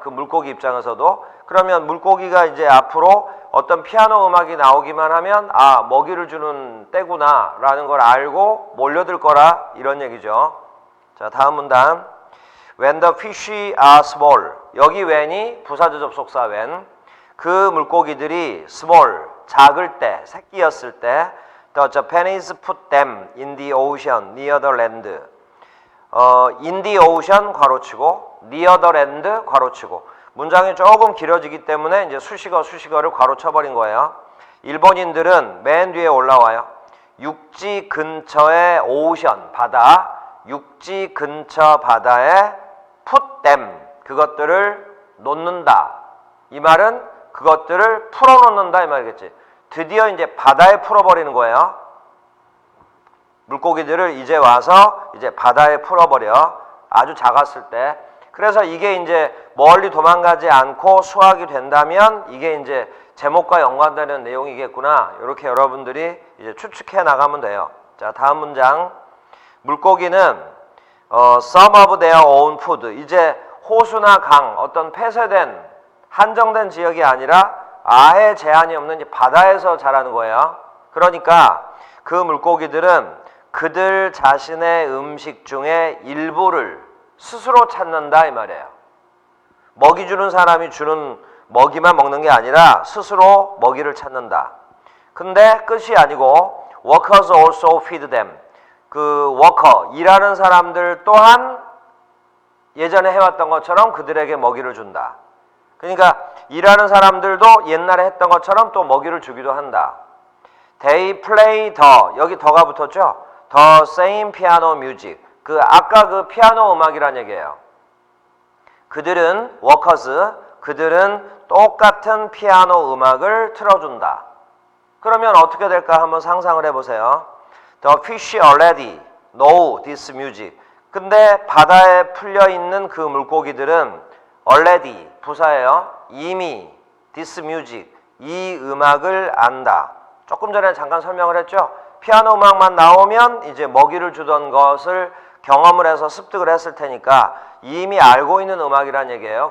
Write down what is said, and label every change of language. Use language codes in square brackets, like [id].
[ko] 그 물고기 입장에서도. 그러면 물고기가 이제 앞으로 어떤 피아노 음악이 나오기만 하면 아 먹이를 주는 때구나 라는 걸 알고 몰려들 거라 이런 얘기죠. 자, 다음 문단 [en] When the fish are small [ko] 여기 when이 부사절 접속사 when 그 물고기들이 small 작을 때 새끼였을 때 [en] The Japanese put them in the ocean near the land. In the ocean [ko] 괄호치고 [en] near the land [ko] 괄호치고 문장이 조금 길어지기 때문에 이제 수식어를 괄호쳐버린 거예요. 일본인들은 맨 뒤에 올라와요. 육지 근처의 오션 바다, 육지 근처 바다에 [en] put them [ko] 그것들을 놓는다. 이 말은 그것들을 풀어놓는다 이 말이겠지. 드디어 이제 바다에 풀어버리는 거예요. 물고기들을 이제 와서 이제 바다에 풀어버려. 아주 작았을 때. 그래서 이게 이제 멀리 도망가지 않고 수확이 된다면 이게 이제 제목과 연관되는 내용이겠구나. 이렇게 여러분들이 이제 추측해 나가면 돼요. 자, 다음 문장. 물고기는 [en] some of their own food. [ko] 이제 호수나 강, 어떤 폐쇄된 한정된 지역이 아니라 아예 제한이 없는 바다에서 자라는 거예요. 그러니까 그 물고기들은 그들 자신의 음식 중에 일부를 스스로 찾는다 이 말이에요. 먹이 주는 사람이 주는 먹이만 먹는 게 아니라 스스로 먹이를 찾는다. 근데 끝이 아니고 [en] workers also feed them. [ko] 그 워커, 일하는 사람들 또한 예전에 해왔던 것처럼 그들에게 먹이를 준다. 그러니까 일하는 사람들도 옛날에 했던 것처럼 또 먹이를 주기도 한다. [en] They play the, [ko] 여기 더가 붙었죠? [en] The same piano music. [ko] 그 아까 그 피아노 음악이란 얘기예요. 그들은 workers, 그들은 똑같은 피아노 음악을 틀어준다. 그러면 어떻게 될까 한번 상상을 해보세요. [en] The fish already know this music. [ko] 근데 바다에 풀려있는 그 물고기들은 already, 부사예요. 이미 [en] this music, [ko] 이 음악을 안다. 조금 전에 잠깐 설명을 했죠. 피아노 음악만 나오면 이제 먹이를 주던 것을 경험을 해서 습득을 했을 테니까 이미 알고 있는 음악이란 얘기예요.